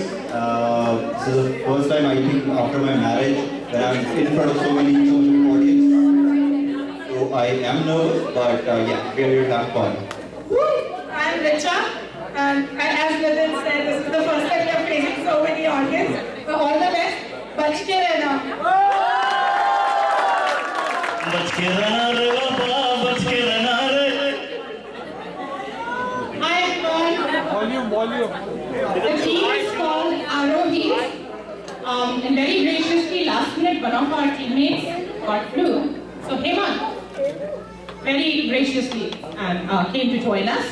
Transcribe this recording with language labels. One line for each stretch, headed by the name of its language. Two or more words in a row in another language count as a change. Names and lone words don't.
English: This is the first time I think after my marriage when I'm in front of so many audience. So I am nervous, but yeah, we are here to have fun. I'm Richa, and as Nitin said, this is the first time we are facing so many audience. So all the best.
Hindi: बच के रहना. बच के रहना रे बाबा, बच के रहना रे.
English: I am Volume. The team is called Arohi. And very graciously, last minute, one of our teammates got flu. So Hemant very graciously came to join us.